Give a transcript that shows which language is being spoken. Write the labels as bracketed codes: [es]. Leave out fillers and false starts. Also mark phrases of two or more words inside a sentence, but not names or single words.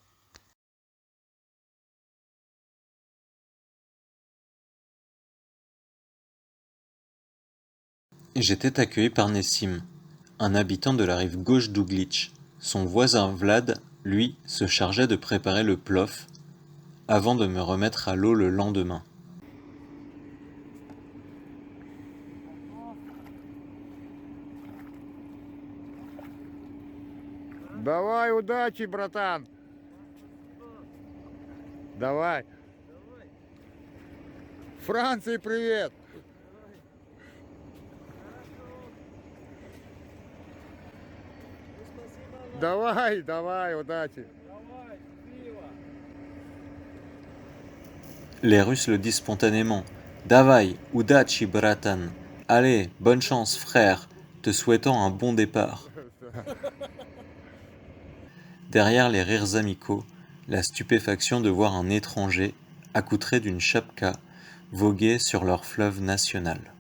[fr] J'étais accueilli par Nessim, un habitant de la rive gauche d'Ouglitch. Son voisin Vlad, lui, se chargeait de préparer le plof avant de me remettre à l'eau le lendemain. [ru] Давай, удачи, братан. Давай. Франции привет. Давай, давай, удачи. Давай, счастливо. [fr] Les Russes le disent spontanément. [ru] Давай, удачи, братан. [fr] Allez, bonne chance, frère, te souhaitant un bon départ. Derrière les rires amicaux, la stupéfaction de voir un étranger, accoutré d'une chapka, voguer sur leur fleuve national.